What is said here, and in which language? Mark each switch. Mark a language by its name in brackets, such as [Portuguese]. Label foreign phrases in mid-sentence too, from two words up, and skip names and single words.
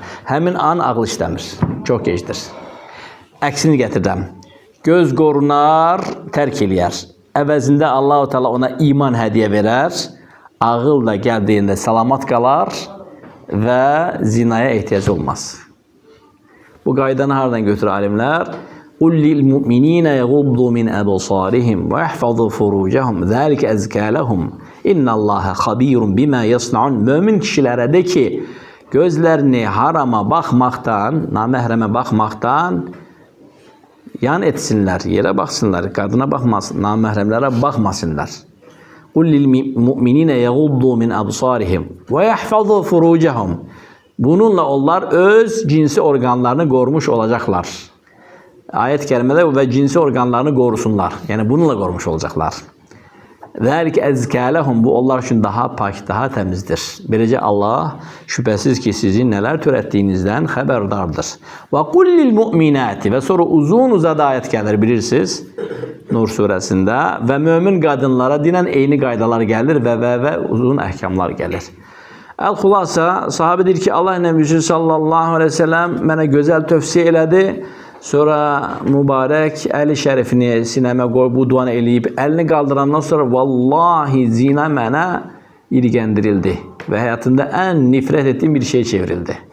[Azerbaijani] Həmin an ağıl işləmir. Çox gecdir. Əksini gətirəm. Göz qorunar, tərk eləyər. Əvəzində Allah-u Teala ona iman hədiyyə verər. Ağıl da gəldiyində salamat qalar və zinaya ehtiyac olmaz. Bu qaydanı haradan götürür alimlər? [Arabic] قُلْ لِلْمُؤْمِنِينَ يَغُضُّوا مِنْ أَبْصَارِهِمْ وَيَحْفَظُوا فُرُوجَهُمْ ذَلِكَ أَزْكَى لَهُمْ إِنَّ اللّٰهَ خَبِيرٌ بِمَا يَصْنَعُونَ. [Azerbaijani] Mömin kişilərə de ki, gözlərini harama baxmaqdan, naməhrəmə baxmaqdan yan etsinlər, yerə baxsınlar, qadına baxmasın, naməhrəmlərə baxmasınlar. [Arabic] قُلْ لِلْمُؤْمِنِينَ يَغُضُّوا مِنْ أَبْصَارِهِمْ وَيَحْفَظُوا فُرُوجَهُمْ. [Azerbaijani] Bununla onlar öz cinsi orqanlarını qorumuş olacaqlar. Ayət kəlmədə və cinsi orqanlarını qorusunlar. Yəni bununla qorumuş olacaqlar. [Arabic] ذَلِكَ أَزْكَى لَهُمْ. [Azerbaijani] Bu onlar üçün daha pak, daha təmizdir. Beləcə Allah şübhəsiz ki, sizin nələr törətdiyinizdən xəbərdardır. [Arabic] وَقُلْ لِلْمُؤْمِنَاتِ. [Azerbaijani] Və sonra uzun-uzadı ayət gəlir, bilirsiniz. Nur surəsində və mömin qadınlara dinən eyni qaydalar gəlir və uzun əhkamlar gəlir. Əl-Xulasa, sahabe deyir ki, Allah Nəbisi [Arabic] صلى الله عليه وسلم [Azerbaijani] mənə gözəl tövsiyə elədi. Sonra mübarək əli şərifini sinəmə qoy, bu duanı eləyib, əlini qaldırandan sonra vallahi zina mənə irgəndirildi və həyatında ən nifrət etdiyim bir şey çevrildi.